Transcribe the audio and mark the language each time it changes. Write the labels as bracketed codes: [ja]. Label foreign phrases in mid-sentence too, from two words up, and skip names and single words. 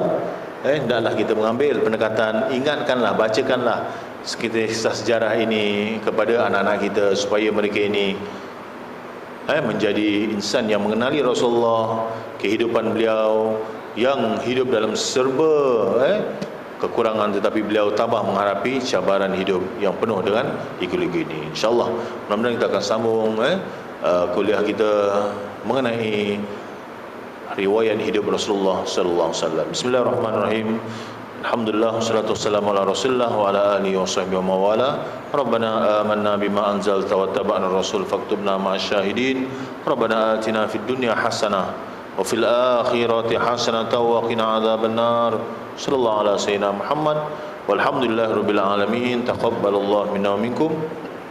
[ms] Hendaklah kita mengambil pendekatan, ingatkanlah, bacakanlah kisah sejarah ini kepada anak-anak kita, supaya mereka ini menjadi insan yang mengenali Rasulullah, kehidupan beliau yang hidup dalam serba kekurangan, tetapi beliau tabah menghadapi cabaran hidup yang penuh dengan liku-liku ini. InsyaAllah mudah-mudahan kita akan sambung kuliah kita mengenai riwayat hidup Rasulullah [ar] صلى الله عليه وسلم. بسم الله الرحمن الرحيم الحمد لله والصلاة والسلام على رسول الله وعلى آله وصحبه وموالاه. ربنا آمنا بما أنزلت واتبعنا الرسول فاكتبنا مع الشاهدين. ربنا آتنا في الدنيا حسنة وفي الآخرة حسنة وقنا عذاب النار. صلى الله على سيدنا محمد والحمد لله رب العالمين. تقبل الله منا ومنكم.